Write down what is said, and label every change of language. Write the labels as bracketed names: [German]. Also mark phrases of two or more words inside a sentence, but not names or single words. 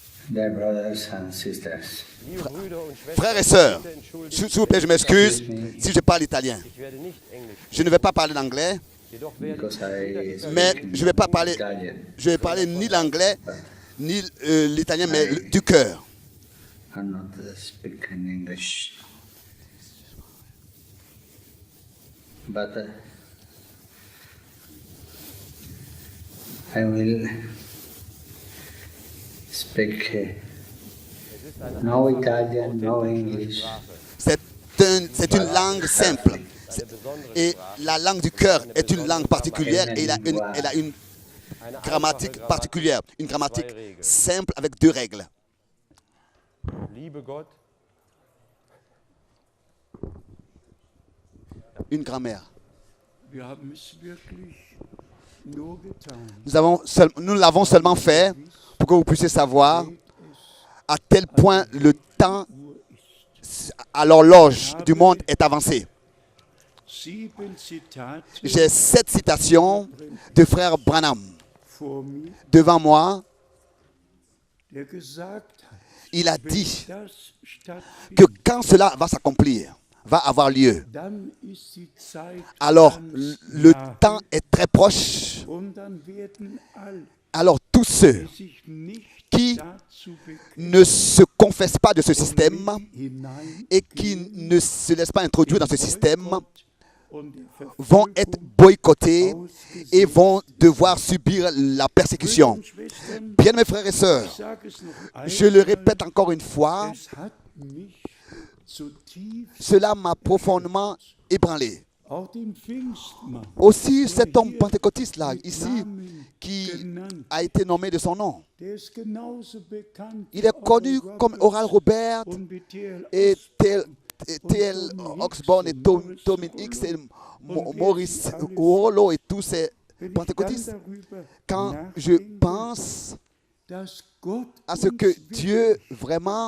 [English] Dear brothers and sisters, [German] Liebe Brüder und Schwestern, [French] Frères et sœurs, [German] bitte entschuldigt, [French] s'il vous plaît, je m'excuse si je parle italien. [German] ich werde nicht Englisch, [French] Je ne vais pas parler l'anglais, [German] jedoch werde [English] because [German] ich [English] I [French] mais [English] speak [French] je ne vais pas parler, [English] Italian. [French] je vais parler ni l'anglais ni l'italien, mais du cœur. [English] I'm not speaking English. But I will speak no Italian, no English. [French] C'est une langue simple. Et la langue du cœur est une langue particulière et elle a une grammatique particulière. Une grammatique simple avec 2 règles. [German] liebe Gott, [French] Une grammaire. [German] Wir haben es wirklich nur getan. [French] Nous l'avons seulement fait pour que vous puissiez savoir à tel point le temps à l'horloge du monde est avancé. [German] 7 Zitate [French] J'ai 7 citations de frère Branham [German] vor mir, [French] devant moi. [German] der gesagt hat, [French] Il a [German] wenn [French] dit [German] das stattfindet, [French] que quand cela va s'accomplir, va avoir lieu, [German] dann ist die Zeit [French] alors [German] ganz [French] le [German] nahe. [French] temps est très proche. [German] Und dann werden alle, [French] Alors tous ceux [German] die sich nicht [French] qui [German] dazu [French] ne se confessent pas de ce système [German] hinein [French] et qui ne se laissent pas introduire dans ce système [German] und der [French] vont être [German] Verfolgung [French] boycottés [German] ausgesetzt [French] et vont devoir subir la persécution. [German] sind. Schwestern, [French] Bien mes frères et sœurs, [German] ich sage es noch [French] je le [German] einmal, [French] répète encore une fois, [German] es hat mich zutiefst, [French] cela m'a profondément ébranlé. [German] auch den Pfingstmann, [French] Aussi cet homme pentecôtiste-là, ici, qui [German] genannt, [French] a été nommé de son nom. [German] der ist genauso bekannt [French] Il est connu [German] Oral [French] comme [German] Roberts [French] Oral Robert [German] und B.T.L. [French] et [German] Osborne [French] T.L. Oxborn et Tommy X et Maurice Rollo et tous ces [German] Wenn ich dann [French] pentecôtistes. [German] darüber [French] Quand je [German] nachdenke, [French] pense [German] dass Gott [French] à ce [German] uns [French] que Dieu vraiment